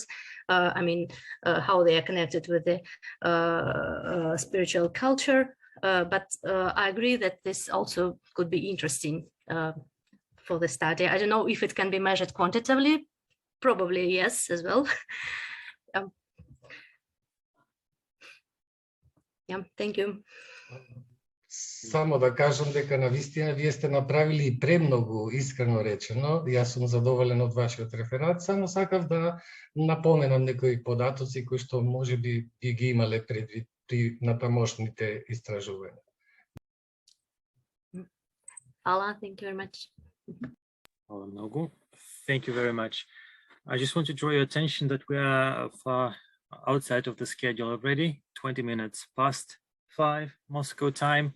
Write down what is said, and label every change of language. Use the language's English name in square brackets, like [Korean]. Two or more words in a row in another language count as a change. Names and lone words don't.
[English] I mean, how they are connected with the spiritual culture. But I agree that this also could be interesting for the study. I don't know if it can be measured quantitatively, probably yes as well. Yeah, thank you. [Macedonian] Само да кажам дека на вистина вие сте направили и премногу, искрено речено. Јас сум задоволен од вашиот реферат, само сакав да напоменам некои податоци кои што можеби би ги имале предвид при натамошните истражувања. [English] Ala, thank you very much. [Serbian] Hvala mnogo. [English] Thank you very much. I just want to draw your attention that we are far outside of the schedule already, 20 minutes past 5 Moscow time.